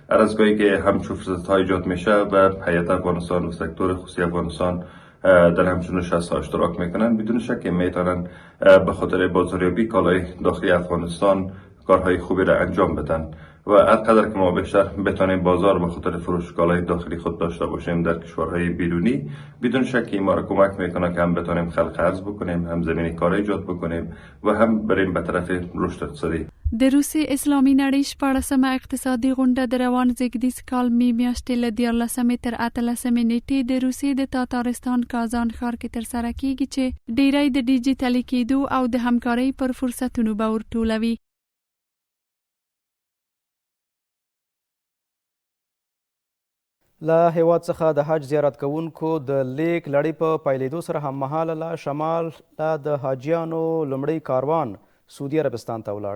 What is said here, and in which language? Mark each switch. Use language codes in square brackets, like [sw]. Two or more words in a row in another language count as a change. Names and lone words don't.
[fa] هر از گاهی که همچون فرصت‌ها ایجاد میشه و هیئت افغانستان و سکتور خصوصی افغانستان در همچون نشست‌ها اشتراک میکنن بدون شک میتونن به خاطر بازاریابی کالای داخلی افغانستان کارهای خوبی را انجام بدن و هر قدر که ما بیشتر بتونیم بازار به خاطر فروش کالای داخلی خود داشته باشیم در کشورهای بیرونی بدون شک ما را کمک میکنه که هم بتونیم خلق ارز بکنیم، هم زمینی کار ایجاد بکنیم و هم بریم به طرف رشد اقتصادی. [ps] د روسیې اسلامي نړۍ 14مه اقتصادي غونډه د روان زیږدیز کال می میاشتې له 14مې تر 18مې نیټې د روسیې د تاتارستان کازان ښار کې ترسره کیږي چې ډیری د ډیجیټلي کېدو او د همکارۍ پر فرصتونو به ورټولوي. له هیواد څخه د حج زیارت کوونکو د لیک لړۍ په پیلېدو سره هممهاله له شمال د حاجیانو لومړی کاروان سعودي عربستان ته ولاړ.